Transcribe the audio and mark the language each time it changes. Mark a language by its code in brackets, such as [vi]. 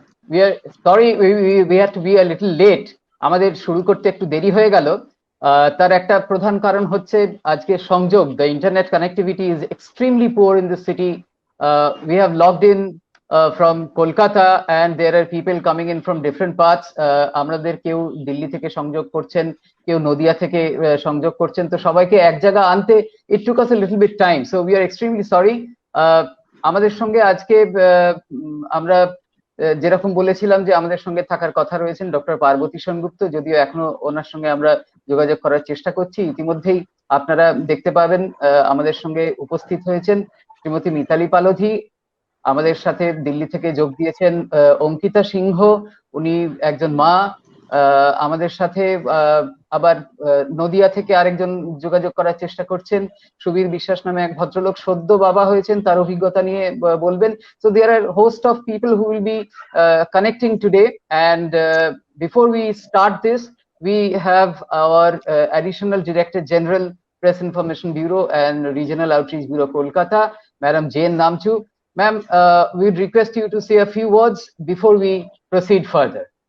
[en] we are sorry we had to be a little late. [bn] আমাদের শুরু করতে একটু দেরি হয়ে গেল। তার একটা প্রধান কারণ হচ্ছে আজকে সংযোগ, [en] the internet connectivity is extremely poor in the city. We have logged in from Kolkata and there are people coming in from different parts. [bn] আমাদের কেউ দিল্লি থেকে সংযোগ করছেন, কেউ নদিয়া থেকে সংযোগ করছেন, তো সবাইকে এক জায়গা আনতে [en] it took us a little bit time, so we are extremely sorry. [bn] আমাদের সঙ্গে আজকে আমরা যেরকম বলেছিলাম যে আমাদের সঙ্গে থাকার কথা রয়েছেন ডক্টর পার্বতী সেনগুপ্ত, যদিও এখনো ওনার সঙ্গে আমরা যোগাযোগ করার চেষ্টা করছি। ইতিমধ্যেই আপনারা দেখতে পাবেন আমাদের সঙ্গে উপস্থিত হয়েছেন শ্রীমতী মিতালি পালোধি। আমাদের সাথে দিল্লি থেকে যোগ দিয়েছেন অঙ্কিতা সিংহ, উনি একজন মা। আমাদের সাথে আবার নদিয়া থেকে আরেকজন যোগাযোগ করার চেষ্টা করছেন, সুবীর বিশ্বাস নামে এক ভদ্রলোক, সদ্য বাবা হয়েছেন, তার অভিজ্ঞতা নিয়ে বলবেন। [en] So there are host of people who will be connecting today, and before we start this, we have our additional Director General, Press Information Bureau and Regional Outreach Bureau, Kolkata, Madam Jane Namchu. Ma'am, we'd request you to say a few words before we proceed further.